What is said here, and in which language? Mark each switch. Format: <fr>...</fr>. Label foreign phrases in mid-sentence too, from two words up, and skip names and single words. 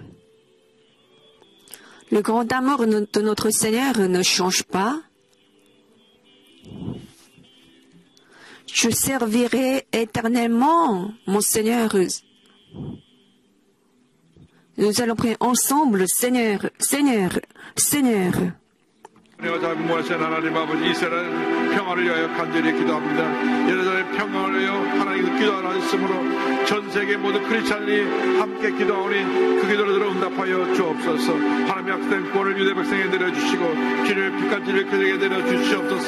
<fr>Le grand amour de notre Seigneur ne change pas. Je servirai éternellement mon Seigneur. Nous allons prier ensemble, Seigneur, Seigneur, Seigneur.</fr> <ko>무하신 하나님 아버지 이스라엘 평화를 위하여 간절히 기도합니다. 예루살렘 평화를 위하여 하나님 기도하라 했으므로 전 세계 모든 크리스찬이 함께 기도하오니 그 기도를 들어 응답하여 주옵소서. 하나님의 약속된 구원을 유대 백성에게 내려주시고 주님의 빛까지를 그들에게 내려주시옵소서.</ko>